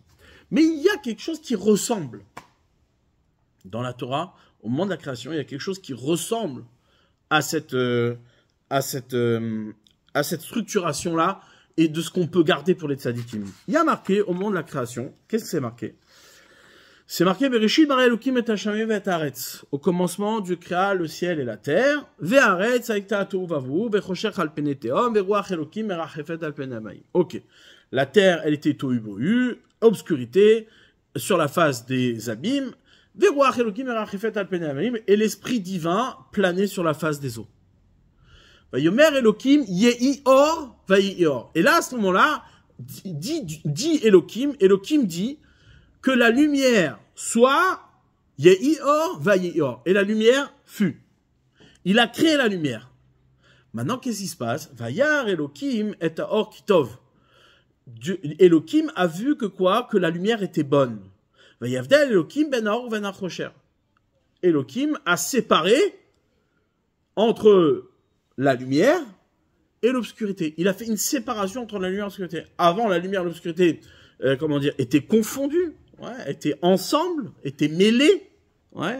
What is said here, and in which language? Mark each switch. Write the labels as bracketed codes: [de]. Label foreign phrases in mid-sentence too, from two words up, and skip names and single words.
[fr] Mais il y a quelque chose qui ressemble dans la Torah. Au moment de la création, il y a quelque chose qui ressemble à cette structuration-là et de ce qu'on peut garder pour les tzadikim. Il y a marqué, au moment de la création, qu'est-ce que c'est marqué? C'est marqué, [he] בראשית ברא אלוקים את השמים את הארץ. [fr] Au commencement, Dieu créa le ciel et la terre. [he] והארץ היתה תהו ובהו, וחושך על פני תהום, ורוח אלוקים מרחפת על פני המים. [fr] Ok. La terre, elle était tohu bohu, obscurité, sur la face des abîmes. Et l'esprit divin planait sur la face des eaux. [he] ויאמר אלוקים יהי אור ויהי אור. [fr] Et là, à ce moment-là, dit Elokim dit que la lumière soit [he] יהי אור ויהי אור. [fr] Et la lumière fut. Il a créé la lumière. Maintenant, qu'est-ce qui se passe? [he] וירא אלוקים את אור כי טוב. [fr] Elokim a vu que la lumière était bonne. Elokim a séparé entre la lumière et l'obscurité. Il a fait une séparation entre la lumière et l'obscurité. Avant, la lumière et l'obscurité, étaient confondues, ouais, étaient ensemble, étaient mêlées, ouais.